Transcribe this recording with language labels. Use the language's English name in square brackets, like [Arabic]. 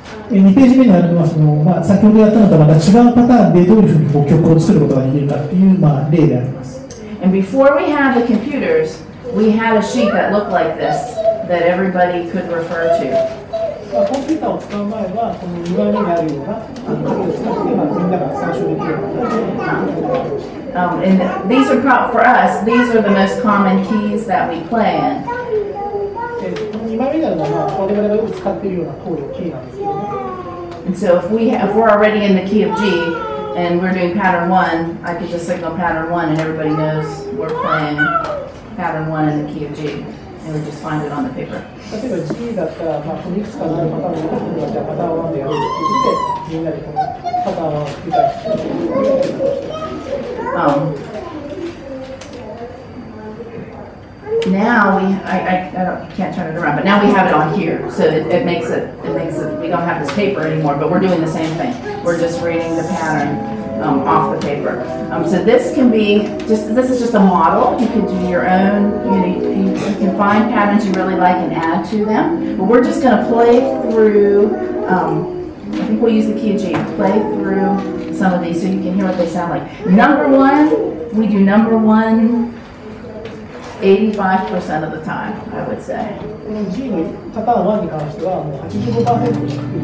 [Japanese] 2ページ目にあるのは先ほどやったのとはまた違うパターンでどういうふうに曲を作ることができるかという例であります。 [English] And before we had the computers, we had a sheet that looked like this that everybody could refer to. [Japanese] コンピューターを使う前はこの2番目にあるような紙を使ってみんなが参照できるような。 [English] And these are for us. These are the most common keys that we play in. [Japanese] 2番目にあるのは我々がよく使っているようなコードキーなんですけどね。 [English] And so if we're already in the key of G and we're doing pattern 1, I could just signal pattern 1 and everybody knows we're playing pattern 1 in the key of G. And we just find it on the paper. [Japanese] 例えば G だったら、いくつかのパターンがあるので、じゃあパターン1でやろうということで、みんなでこのパターン1を繰り返して。 [English] Now I can't turn it around, but now we have it on here, so it makes it we don't have this paper anymore, but we're doing the same thing. We're just reading the pattern off the paper. So this is just a model. You can do your own. You can find patterns you really like and add to them. But we're just going to play through. I think we'll use the key of G. Play through some of these so you can hear what they sound like. Number 1, we do number 1. 85% of the time, I would say. [Japanese] この G のパターン1に関してはもう 85% ですね。